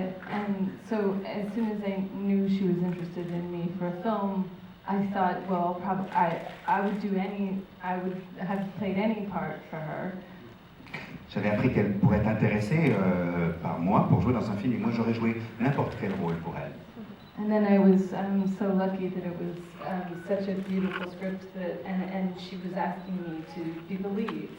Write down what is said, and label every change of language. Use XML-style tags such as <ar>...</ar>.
<en>And so as soon as I knew she was interested in me for a film, I thought, well, probably I would have played any part for her.</en> <fr>J'avais appris qu'elle pourrait être intéressée par moi pour jouer dans un film, et moi j'aurais joué n'importe quel rôle pour elle.</fr> <en>And then I was so lucky that it was such a beautiful script and she was asking me to be the lead.</en>